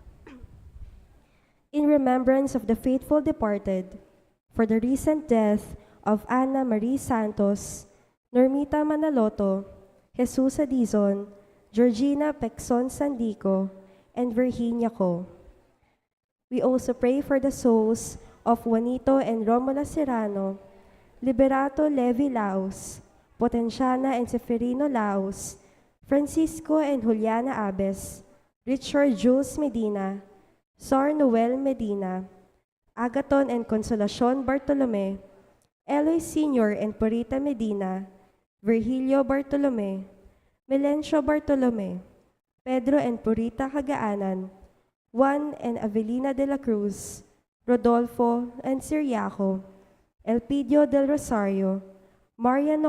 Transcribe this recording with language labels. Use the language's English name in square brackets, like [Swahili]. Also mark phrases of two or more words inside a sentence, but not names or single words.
[English] In remembrance of the faithful departed, for the recent death of Ana Marie Santos, Normita Manaloto, Jesus Adizon, Georgina Pexon Sandico, and Virginia Co. We also pray for the souls of Juanito and Romola Serrano, Liberato Levi Laos, Potenciana and Seferino Laos, Francisco and Juliana Abes, Richard Jules Medina, Sor Noel Medina, Agaton and Consolacion Bartolome, Eloy Sr. and Purita Medina, Virgilio Bartolome, Melencio Bartolome, Pedro and Purita Cagaanan, Juan and Avelina de la Cruz, Rodolfo and Siriaco, Elpidio del Rosario, Marian